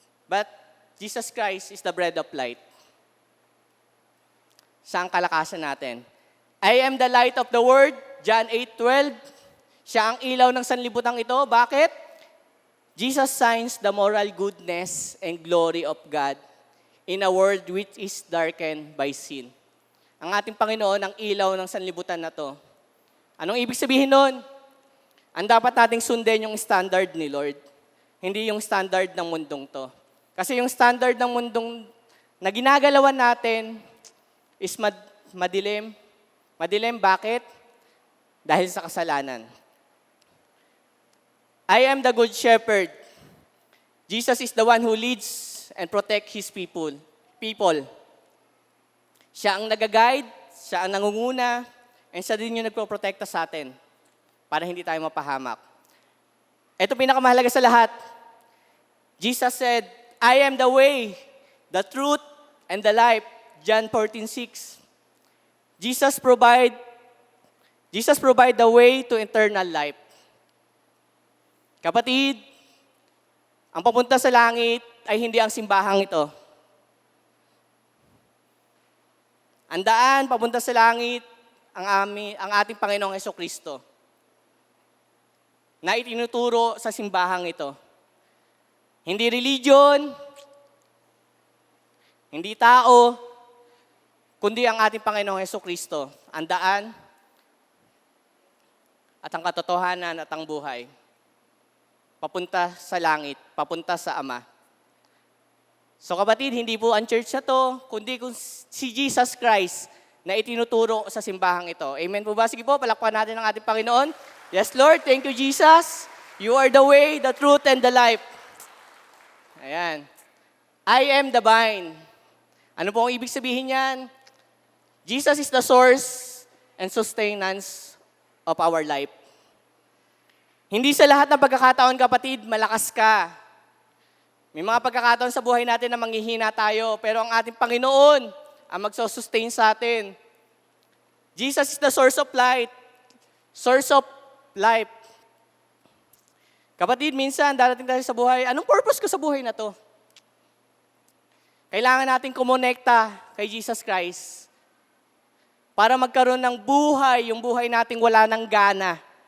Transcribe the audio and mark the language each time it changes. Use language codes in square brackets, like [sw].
[en] But Jesus Christ is the bread of life. [tl] Siya ang kalakasan natin. [en] I am the light of the world, John 8:12. [tl] Siya ang ilaw ng sanlibutan ito. Bakit? [en] Jesus shines the moral goodness and glory of God in a world which is darkened by sin. [tl] Ang ating Panginoon ang ilaw ng sanlibutan na to. Anong ibig sabihin nun? Ang dapat nating sundin yung standard ni Lord, hindi yung standard ng mundong to. Kasi yung standard ng mundong na ginagalawan natin is madilim. Madilim, bakit? Dahil sa kasalanan. [en] I am the good shepherd. Jesus is the one who leads and protects His people. [tl] Siya ang nag-guide, siya ang nangunguna, and siya din yung nagpo-protekta sa atin para hindi tayo mapahamak. Ito pinakamahalaga sa lahat. [en] Jesus said, I am the way, the truth, and the life. John 14:6. Jesus provide the way to eternal life. [tl] Kapatid, ang papunta sa langit ay hindi ang simbahang ito. Ang daan papunta sa langit ang ating Panginoong Hesukristo na itinuturo sa simbahang ito. Hindi religion, hindi tao, kundi ang ating Panginoong Hesukristo, ang daan at ang katotohanan at ang buhay. Papunta sa langit, papunta sa Ama. So kapatid, hindi po ang church na to, kundi si Jesus Christ na itinuturo sa simbahang ito. Amen po ba? Sige po, palakpakan natin ang ating Panginoon. [en] Yes, Lord, thank you, Jesus. You are the way, the truth, and the life. Ayan. I am the vine. [tl] Ano po ang ibig sabihin yan? [en] Jesus is the source and sustenance of our life. [tl] Hindi sa lahat ng pagkakataon, kapatid, malakas ka. May mga pagkakataon sa buhay natin na manghihina tayo, pero ang ating Panginoon ang magsusustain sa atin. [en] Jesus is the source of light, source of life. [tl] Kapatid, minsan darating tayo sa buhay, anong purpose ko sa buhay na to? Kailangan natin kumonekta kay Jesus Christ para magkaroon ng buhay, yung buhay nating wala ng gana.